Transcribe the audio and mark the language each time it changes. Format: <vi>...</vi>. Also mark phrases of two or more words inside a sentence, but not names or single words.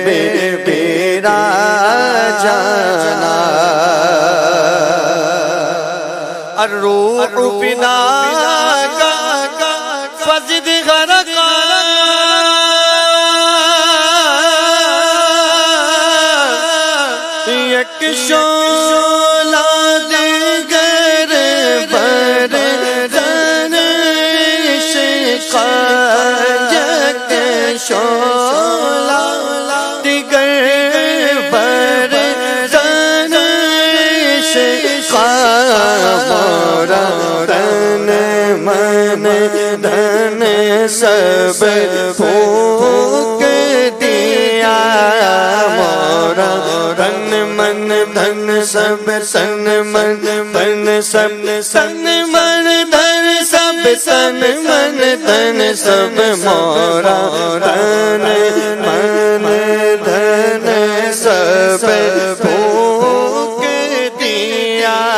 <fa>جانا</fa> <ar>الروح فداک</ar> <fa>فزد غرقا یک شعلہ دیگر بر زن عشق یک شعلہ دیگر بر زن عشق</fa> <hi>मोरा तन मन धन सब फूँक दिया मोरा तन मन धन सब तन मन धन सब तन मन धन सब तन मन धन सब मोरा तन मन धन सब फूँक दिया</hi>